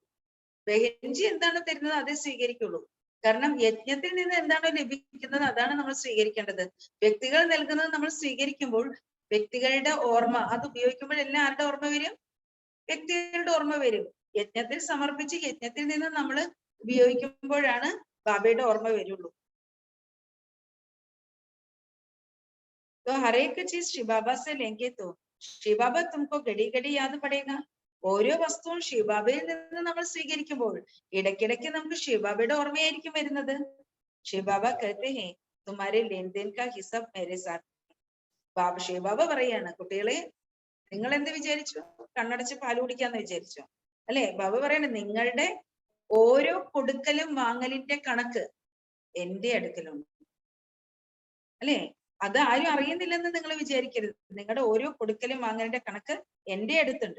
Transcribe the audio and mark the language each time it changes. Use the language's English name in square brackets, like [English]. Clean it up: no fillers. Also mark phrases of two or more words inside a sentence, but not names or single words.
[Malayalam] ബെഹൻജി എന്താണ് തരുന്നത് അതേ സ്വീകരിക്കുള്ളൂ. കാരണം യജ്ഞത്തിൽ നിന്ന് എന്താണോ ലഭിക്കുന്നത് അതാണ് നമ്മൾ സ്വീകരിക്കേണ്ടത്. വ്യക്തികൾ നൽകുന്നത് നമ്മൾ സ്വീകരിക്കുമ്പോൾ വ്യക്തികളുടെ ഓർമ്മ, അത് ഉപയോഗിക്കുമ്പോഴെല്ലാം ആരുടെ ഓർമ്മ വരും? വ്യക്തികളുടെ ഓർമ്മ വരും. യജ്ഞത്തിൽ സമർപ്പിച്ച് യജ്ഞത്തിൽ നിന്ന് നമ്മൾ ഉപയോഗിക്കുമ്പോഴാണ് ബാബയുടെ ഓർമ്മ വരുള്ളൂ. [Hindi] तो हर एक चीज शिव बाबा से लेंगे तो शिव बाबा तुमको घड़ी घड़ी याद पड़ेगा. [Malayalam] ഓരോ വസ്തുവും ശിവബാബയിൽ നിന്ന് നമ്മൾ സ്വീകരിക്കുമ്പോൾ ഇടയ്ക്കിടയ്ക്ക് നമുക്ക് ശിവബാബയുടെ ഓർമ്മയായിരിക്കും വരുന്നത്. [Hindi] ശിവബാബ कहते हैं तुम्हारे लेन देन का हिसाब मेरे साथ. [Malayalam] ശിവബാബ പറയാണ്, കുട്ടികളെ നിങ്ങൾ എന്ത് വിചാരിച്ചു? കണ്ണടച്ച് പാല് കുടിക്കാന്ന് വിചാരിച്ചോ? അല്ലെ? ബാബ പറയാണ്, നിങ്ങളുടെ ഓരോ കൊടുക്കലും വാങ്ങലിന്റെ കണക്ക് എന്റെ അടുക്കലുണ്ട്, അല്ലെ? അത് ആരും അറിയുന്നില്ലെന്ന് നിങ്ങൾ വിചാരിക്കരുത്. നിങ്ങളുടെ ഓരോ കൊടുക്കലും വാങ്ങലിന്റെ കണക്ക് എന്റെ അടുത്തുണ്ട്.